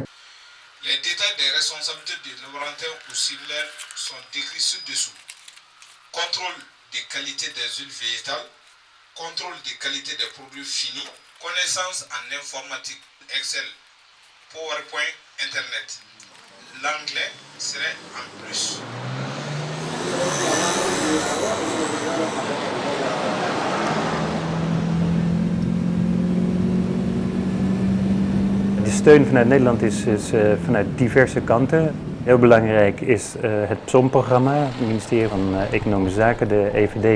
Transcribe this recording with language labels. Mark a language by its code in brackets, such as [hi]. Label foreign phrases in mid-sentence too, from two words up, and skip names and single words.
[fr] Les détails des responsabilités du laborantin ou similaires sont décrits ci-dessous. Contrôle des qualités des huiles végétales, contrôle des qualités des produits finis, connaissances en informatique, Excel, PowerPoint, Internet. L'anglais serait en plus. [nl] De steun vanuit Nederland is vanuit diverse kanten. Heel belangrijk is het PSOM-programma, het ministerie van Economische Zaken, de EVD.